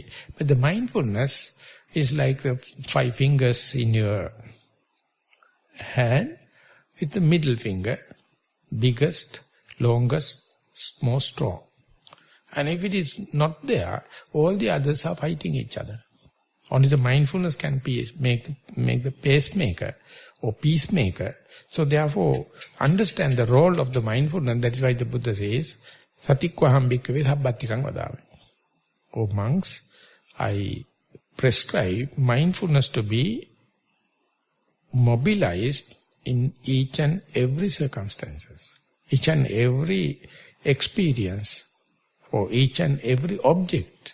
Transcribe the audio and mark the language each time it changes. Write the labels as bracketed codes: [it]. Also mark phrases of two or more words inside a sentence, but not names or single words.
[en] But the mindfulness is like the 5 fingers in your hand with the middle finger, biggest, longest, most strong. And if it is not there, all the others are fighting each other. Only the mindfulness can make the pacemaker or peacemaker. So therefore, understand the role of the mindfulness. That is why the Buddha says, [pi] Satikvaham bhikkhave sabbāttikam vadāmi. [en] O monks, I prescribe mindfulness to be mobilized in each and every circumstances, each and every experience, or each and every object.